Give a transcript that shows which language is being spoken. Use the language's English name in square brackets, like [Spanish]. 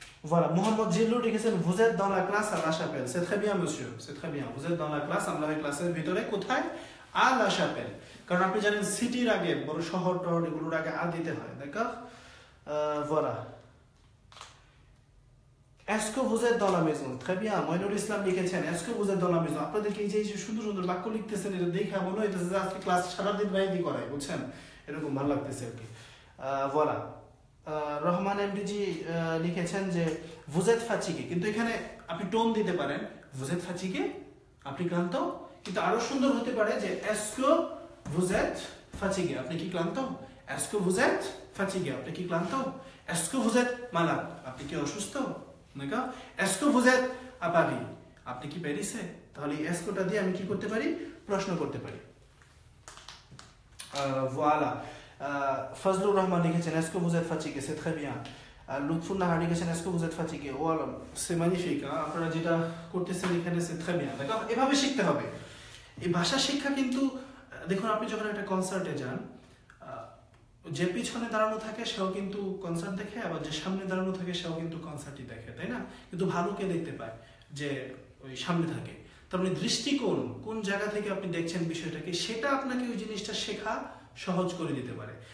[French] voilà, মোহাম্মদ জিল্লুর লিখেছেন vous êtes dans la classe à la chapelle, c'est très bien monsieur, c'est très bien। vous êtes dans la classe, [Bangla] আমরা এই ক্লাসের ভিতরে কোথায়? [French] à la chapelle। [Bangla] কারণ আপনি জানেন সিটির আগে, বড় শহর টহর এগুলোর আগে আ দিতে হয়, d'accord? [French] voilà। est-ce que vous êtes dans la maison? très bien। [Bangla] Moinul Islam লিখেছেন [French] est-ce que vous êtes dans la maison। [Bangla] আপনাদেরকে এই যে সুন্দর সুন্দর বাক্য লিখতেছেন, এটা দেখে মনে হইতেছে যে আজকে ক্লাস সারাদিন বাইরে করাই, বুঝছেন? এরকম ভালো লাগতেছে আর কি, voilà। রহমান এমডিজি লিখেছেন যে [French] vous êtes fatigué, [Bangla] কিন্তু এখানে আপনি টোন দিতে পারেন vous êtes fatigué, আপনি ক্লান্ত। কিন্তু আরো সুন্দর হতে পারে যে [French] est-ce que vous êtes fatigué, [Bangla] আপনি কি ক্লান্ত? [French] est-ce que vous êtes fatigué, [Bangla] আপনি কি ক্লান্ত? [French] est-ce que vous êtes malade, [Bangla] আপনি কি অসুস্থ, [French] d'accord? est-ce que vous êtes à Paris, [Bangla] আপনি কি প্যারিসে? তাহলে est-ce que টা দিয়ে আমি কি করতে পারি? প্রশ্ন করতে পারি, voilà। [French] ফজলুর রহমান লিখেছেন est-ce que vous êtes fatigué, c'est très bien। লুৎফুর নাহার লিখেছেন est-ce que vous êtes fatigué, voilà, c'est magnifique। [Bangla] আপনারা যেটা করতেছেন এখানে [French] c'est très bien, [Bangla] দেখো এভাবে শিখতে হবে। এই ভাষা শিক্ষা কিন্তু দেখুন, আপনি যখন একটা কনসার্টে যান, যে পিছনে দাঁড়ানো থাকে সেও কিন্তু কনসার্ট দেখে, আবার যে সামনে দাঁড়ানো থাকে সেও কিন্তু কনসার্টই দেখে, তাই না? কিন্তু ভালো কে দেখতে পায়? যে ওই সামনে থাকে। তার মানে দৃষ্টিকোণ, কোন জায়গা থেকে আপনি দেখছেন বিষয়টাকে, সেটা আপনাকে ওই জিনিসটা শেখা সহজ করে দিতে পারে।